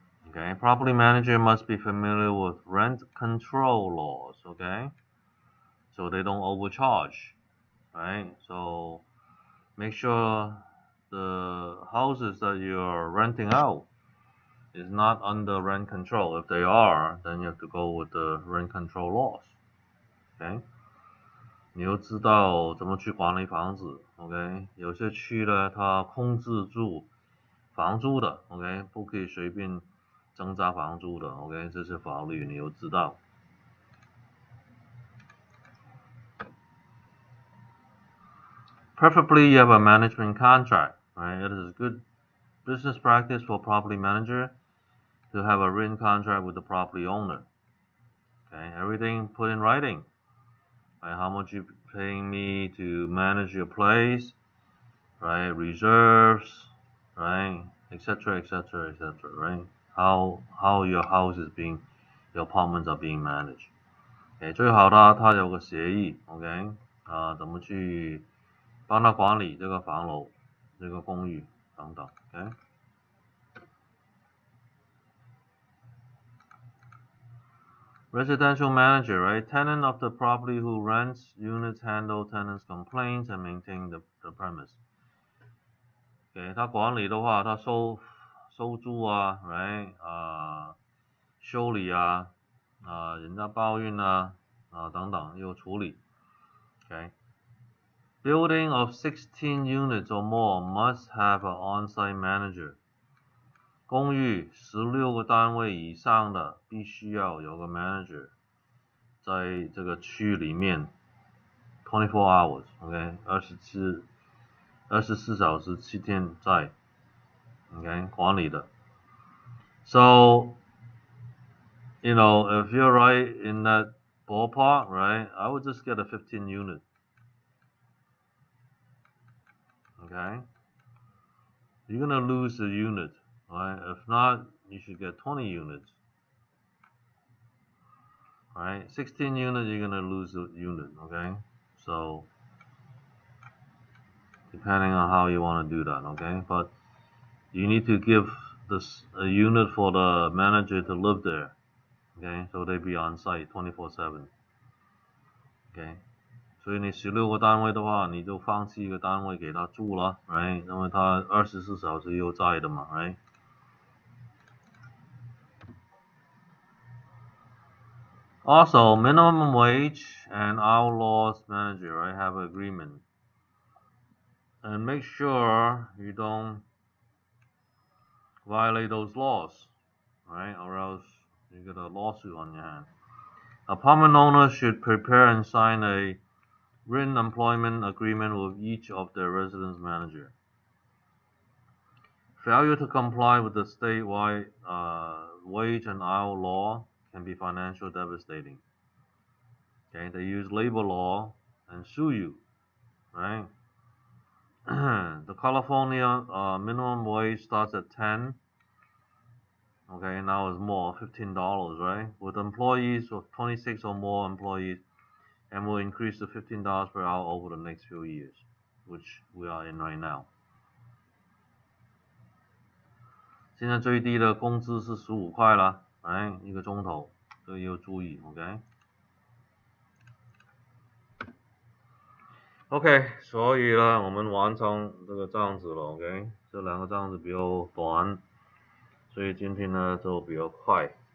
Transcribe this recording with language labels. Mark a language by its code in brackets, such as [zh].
[en] Okay, property manager must be familiar with rent control laws, okay? So they don't overcharge, right? So make sure the houses that you're renting out is not under rent control. If they are, then you have to go with the rent control laws. [zh] OK， 你又知道怎么去管理房子 ，OK？有些区呢，它控制住房租的 ，OK？不可以随便增加房租的 ，OK？这些法律你又知道。 [en] Preferably, you have a management contract, right? It is good business practice for property manager to have a written contract with the property owner. Okay, everything put in writing. Right, how much you paying me to manage your place, right? Reserves, right? Etc. Etc. Etc. Right? How your house is being, your apartments are being managed. [zh] OK， 最好它有个协议 ，OK， 怎么去帮他管理这个房楼、这个公寓等等 ，OK。 [en] Residential manager, right? Tenant of the property who rents units, handle tenants' complaints, and maintain the premise. [zh] OK， 他管理的话，他收租啊 ，right？修理啊，人家抱怨啊，等等又处理。 [en] OK。Building of 16 units or more must have an on-site manager. [zh] 公寓16个单位以上的必须要有个 manager 在这个区里面 [en] 24 hours, [zh] OK， 24小时7天在 OK 管理的。 [en] So, you know, if you're right in that ballpark, right, I would just get a 15 unit. Okay, you're gonna lose a unit, right? If not, you should get 20 units. Right, 16 units, you're gonna lose a unit. Okay, so depending on how you want to do that. Okay, but you need to give a unit for the manager to live there. Okay, so they be on site 24/7. [zh] Okay，所以你16个单位的话，你就放弃一个单位给他住了，right？因为他24小时又在的嘛，right？ [en] Also, minimum wage and outlaws manager, right, have an agreement. And make sure you don't violate those laws, right? Or else you get a lawsuit on your hand. Apartment owners should prepare and sign a written employment agreement with each of their residence manager. Failure to comply with the statewide wage and hour law can be financially devastating. Okay, they use labor law and sue you, right? The California minimum wage starts at 10. Okay, now it's more, $15, right? With employees of 26 or more employees, and will increase to $15 per hour over the next few years, which we are in right now. [zh] 现在最低的工资是15块啦，哎，一个钟头，这个也要注意 ，OK。OK， 所以呢，我们完成这个账子了 ，OK。这两个账子比较短，所以今天呢就比较快。